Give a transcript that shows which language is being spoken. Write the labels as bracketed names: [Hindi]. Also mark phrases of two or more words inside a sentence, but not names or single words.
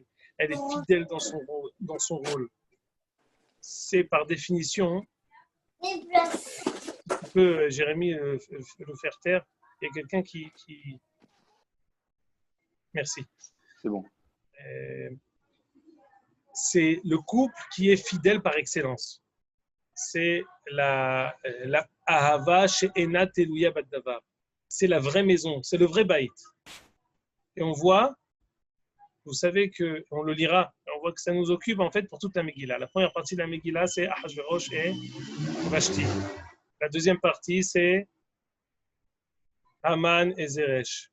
[French] Elle est fidèle dans son rôle. C'est par définition, tu peux, Jérémy, le faire taire. Il y a quelqu'un qui... Merci. C'est bon. C'est le couple qui est fidèle par excellence. C'est la [Hebrew] אהבה שאינה תלויה בדבר. [French] C'est la vraie maison, c'est le vrai baït. Et on voit, vous savez qu'on le lira, on voit que ça nous occupe en fait pour toute la Megillah. La première partie de la Megillah, c'est Ahashverosh et Vashti. La deuxième partie, c'est Haman et Zeresh.